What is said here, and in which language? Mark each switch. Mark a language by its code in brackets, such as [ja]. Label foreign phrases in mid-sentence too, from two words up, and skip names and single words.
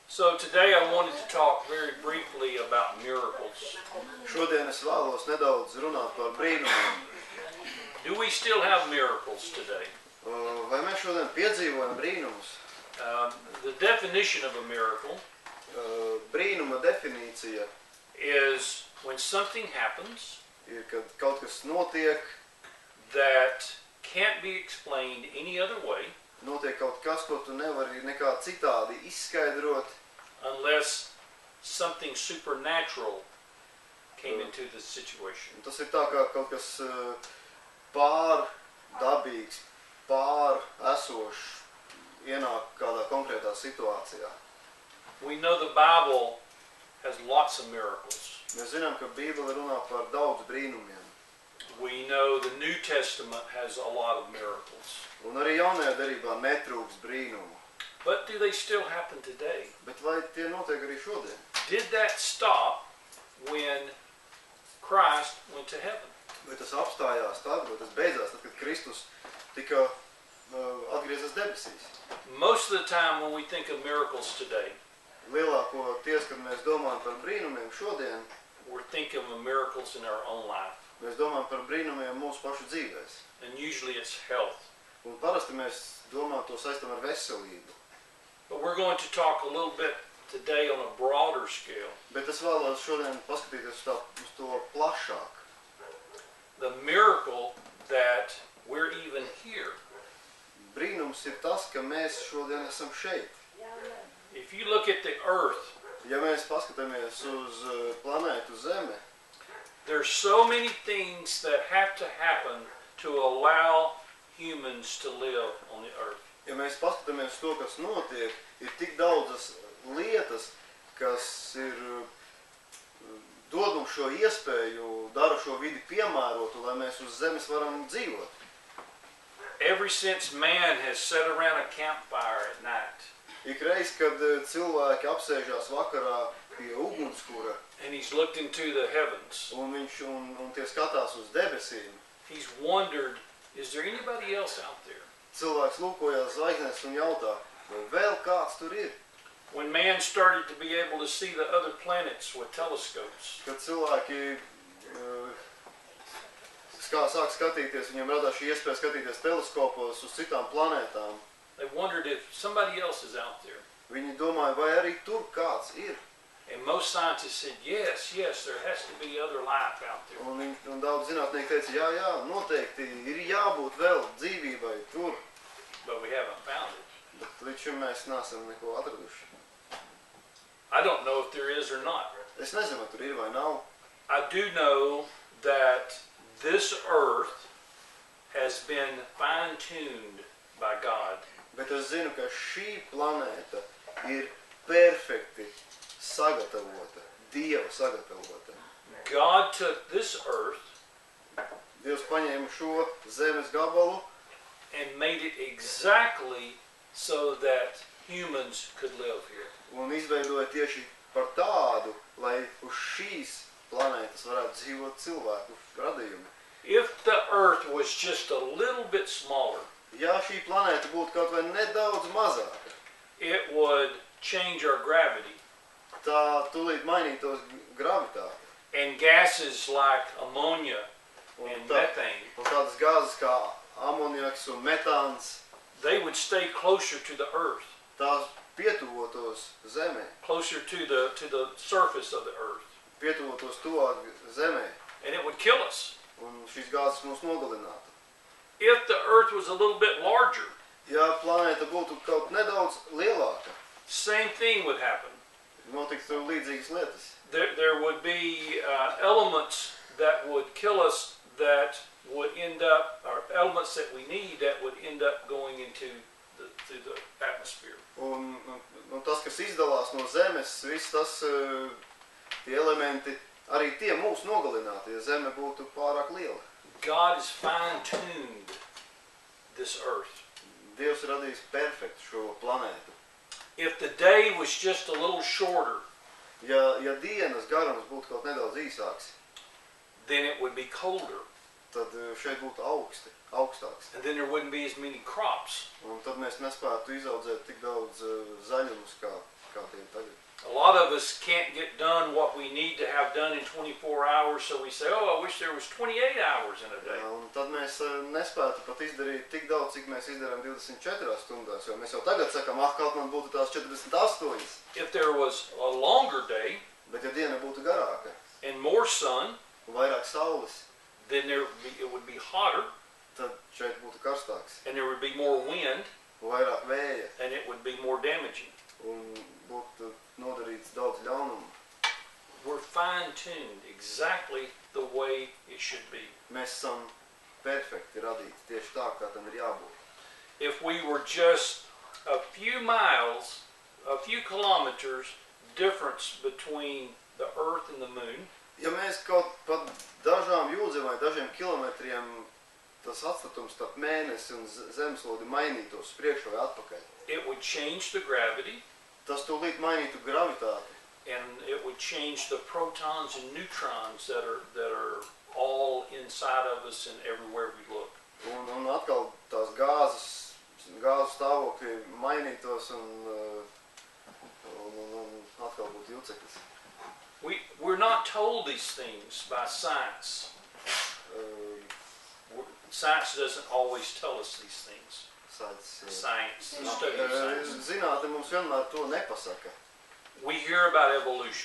[en] So today I wanted to talk very briefly about miracles. [lv] Šodien es vēlos nedaudz runāt par brīnumiem. [en] Do we still have miracles today? [lv] Vai mēs šodien piedzīvojam brīnumus? [en] The definition of a miracle [lv] Brīnuma definīcija [en] is when something happens [lv] ir, kad kaut kas notiek, [en] that can't be explained any other way [lv] notiek kaut kas, ko tu nevari nekā citādi izskaidrot, [en] unless something supernatural came into the situation. [lv] Tas ir tā kā kaut kas pārdabīgs, pāresošs ienāk kādā konkrētā situācijā. [en] We know the Bible has lots of miracles. [lv] Mēs zinām, ka Bībele runā par daudz brīnumiem. [en] We know the New Testament has a lot of miracles. [lv] Un arī jaunajā derībā netrūks brīnumu. [en] But do they still happen today? [lv] Bet vai tie notiek arī šodien? [en] Did that stop when Christ went to heaven? [lv] Vai tas apstājās tad, vai tas beidzās tad, kad Kristus tika atgriezās debesīs? [en] Most of the time when we think of miracles today, [lv] Lielākoties, kad mēs domājam par brīnumiem šodien, [en] we're thinking of miracles in our own life. [lv] mēs domājam par brīnumiem mūsu pašu dzīvēs. [en] And usually it's health. [lv] Un parasti mēs domājam to saistam ar veselību. [en] But we're going to talk a little bit today on a broader scale. [lv] Bet es vēlos šodien paskatīties uz to plašāk. [en] The miracle that we're even here. [lv] Brīnums ir tas, ka mēs šodien esam šeit. [en] If you look at the earth, [lv] Ja mēs paskatāmies uz planētu Zeme, [en] there's so many things that have to happen to allow humans to live on the earth. [lv] ja mēs paskatāmies uz to, kas notiek, ir tik daudzas lietas, kas ir dod mums šo iespēju, dara šo vidi piemērotu, lai mēs uz zemes varam dzīvot. [en] Ever since man has sat around a campfire at night, [lv] Ikreiz, kad cilvēki apsēžās vakarā pie ugunskura, [en] and he's looked into the heavens, [lv] un tie skatās uz debesīm, [en] he's wondered, is there anybody else out there? [lv] cilvēks lūkojās zvaigznēs un jautā, vai vēl kāds tur ir? [en] When man started to be able to see the other planets with telescopes, [lv] Kad cilvēki sāk skatīties, viņiem radās šī iespēja skatīties teleskopos uz citām planētām, [en] they wondered if somebody else is out there. [lv] viņi domāja, vai arī tur kāds ir. [en] And most scientists said, yes, there has to be other life out there. [lv] Un daudz zinātnieki teica, jā, noteikti ir jābūt vēl dzīvībai tur, [en] But we haven't found it. [lv] bet līdz šim mēs neesam neko atraduši. [en] I don't know if there is or not. [lv] Es nezinu, vai tur ir vai nav. [en] I do know that this earth has been fine-tuned by God. [lv] Bet es zinu, ka šī planēta ir perfekti sagatavota, Dieva sagatavota. [en] God took this earth [lv] Dievs paņēma šo zemes gabalu [en] and made it exactly so that humans could live here. [lv] un izveidoja tieši par tādu, lai uz šīs planētas varētu dzīvot cilvēku radījumi. [en] If the earth was just a little bit smaller, [lv] Ja šī planēta būtu kaut vai nedaudz mazāka, [en] it would change our gravity. [lv] tā tūlīt mainītos gravitāte. [en] And gases like ammonia [lv] Un, [en] and [lv] tā, [en] methane, [lv] un tādas gāzes kā amoniaks un metāns, [en] they would stay closer to the earth, [lv] tās pietuvotos zemē, [en] closer to the surface of the earth, [lv] pietuvotos tuvāk zemē, [en] and it would kill us. [lv] un šīs gāzes mūs nogalinātu. [en] If the earth was a little bit larger, [lv] Ja planēta būtu kaut nedaudz lielāka, [en] same thing would happen. [lv] notiktu līdzīgas lietas. [en] There would be elements that would kill us that would end up, or elements that we need that would end up going into the atmosphere. [lv] Un tas, kas izdalās no zemes, viss tas, tie elementi, arī tie mūs nogalinātu, ja zeme būtu pārāk liela. [en] God has fine-tuned this earth. [lv] Dievs radījis perfektu šo planētu. [en] If the day was just a little shorter, [lv] Ja dienas garums būtu kaut nedaudz īsāks, [en] then it would be colder. [lv] tad šeit būtu augstāks. [en] And then there wouldn't be as many crops. [lv] Un tad mēs nespētu izaudzēt tik daudz zaļumus, kā tie ir tagad. [en] lot of us can't get done what we need to have done in 24 hours, so we say, oh, I wish there was 28 hours in a day. [lv] Jā, un tad mēs nespētu pat izdarīt tik daudz, cik mēs izdarām 24 stundās, jo mēs jau tagad sakām, kaut man būtu tās 48. [en] If there was a longer day, [lv] bet ja diena būtu garāka, [en] and more sun, [lv] un vairāk saules, [en] then it would be hotter, [lv] tad šeit būtu karstāks, [en] and there would be more wind, [lv] un vairāk vēja, [en] and it would be more damaging. [lv] un būtu nodarīts daudz ļaunumu. [en] We're fine-tuned exactly the way it should be. [lv] Mēs esam perfekti radīti, tieši tā, kā tam ir jābūt. [en] If we were just a few miles, a few kilometers difference between the earth and the moon, [lv] Ja mēs kaut pat dažām jūdzēm vai dažiem kilometriem tas atstatums starp mēnesi un zemeslodi mainītos priekš vai atpakaļ, [en] it would change the gravity, [lv] tas tūlīt mainītu gravitāti, [en] and it would change the protons and neutrons that are all inside of us and everywhere we look. [lv] un atkal tās gāzes stāvokļi mainītos un atkal būtu juceklis. [en] We're not told these things by science. Science doesn't always tell us these things. Science, the study of science. [lv] Zinātne mums vienmēr to nepasaka. [en] We hear about evolution.